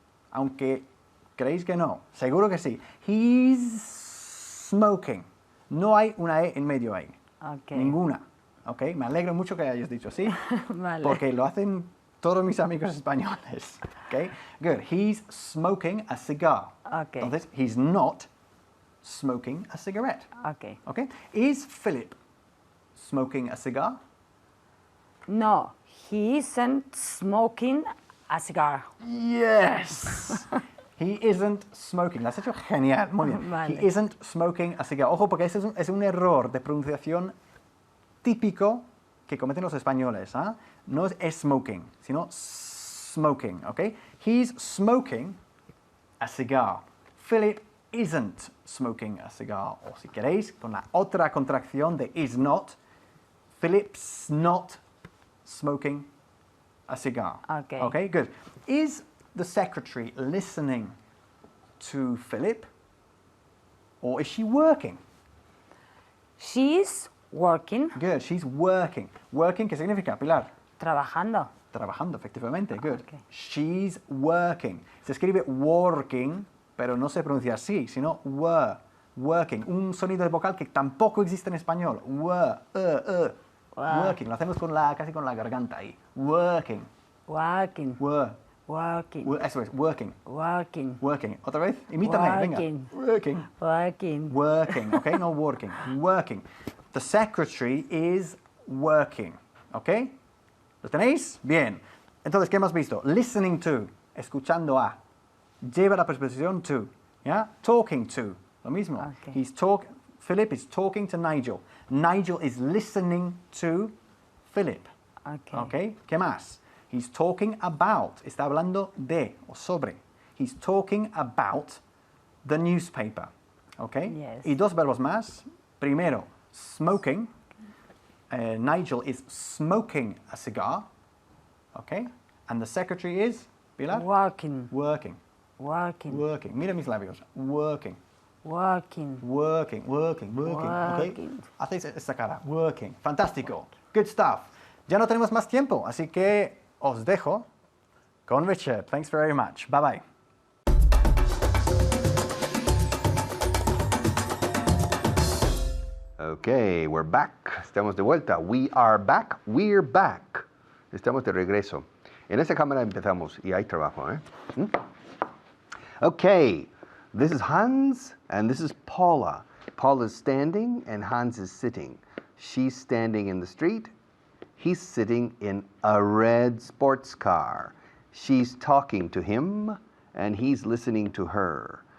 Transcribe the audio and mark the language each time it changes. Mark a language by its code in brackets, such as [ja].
[es] Aunque creéis que no. Seguro que sí. [en] He's smoking. [es] No hay una E en medio ahí. [en] Okay. [es] Ninguna. ¿Ok? Me alegro mucho que hayas dicho así. Vale. Porque lo hacen todos mis amigos españoles. ¿Ok? [en] Good. He's smoking a cigar. Okay. [es] Entonces, [en] he's not smoking a cigarette. Okay. ¿Ok? Is Philip smoking a cigar? No, he isn't smoking a cigar. Yes. He isn't smoking. [es] Lo has hecho genial. Muy bien. Vale. [en] He isn't smoking a cigar. [es] Ojo, porque ese es un error de pronunciación típico que cometen los españoles. ¿Ah? No es smoking, sino smoking. ¿Ok? [en] He's smoking a cigar. Philip isn't smoking a cigar. [es] O si queréis, con la otra contracción de is not, [en] Philip's not smoking a cigar. Okay. Okay, good. Is the secretary listening to Philip or is she working? She's working. Good. She's working. [es] Working, ¿qué significa, Pilar? Trabajando. Trabajando, efectivamente. [en] Good. Okay. She's working. [es] Se escribe working, pero no se pronuncia así, sino working. Un sonido de vocal que tampoco existe en español. Working. Lo hacemos casi con la garganta ahí. [en] Working. Working. Working. [es] Eso es, working. [en] Working. [es] Working. Otra vez, imítame, [en] Working. [es] venga. Working. [en] Working. Working, okay? No working. Working. The secretary is working, okay? [es] ¿Lo tenéis? Bien. Entonces, ¿qué hemos visto? Listening to, escuchando a. Lleva la preposición to, ¿ya? Talking to, lo mismo. [en] Okay. Philip is talking to Nigel. Nigel is listening to Philip. Okay. [es] Okay? ¿Qué más? [en] He's talking about, [es] está hablando de o sobre. [en] He's talking about the newspaper. Okay? Yes. [es] Y dos verbos más. Primero, smoking. [en] Nigel is smoking a cigar. Okay? And the secretary is, Pilar? Working. Working. Working. Working. Mira mis labios. Working. Working. Working. Working. Working. Okay? Working. [es] Hacéis esta cara. Working. Fantástico. [en] Good stuff. [es] Ya no tenemos más tiempo, así que os dejo con Richard. [en] Thanks very much. Bye bye. Okay, we're back. [es] Estamos de vuelta. [en] We are back. We're back. [es] Estamos de regreso. En esta cámara empezamos y hay trabajo, ¿eh? [en] Okay, this is Hans and this is Paula. Paula is standing and Hans is sitting. She's standing in the street. He's sitting in a red sports car. She's talking to him and he's listening to her.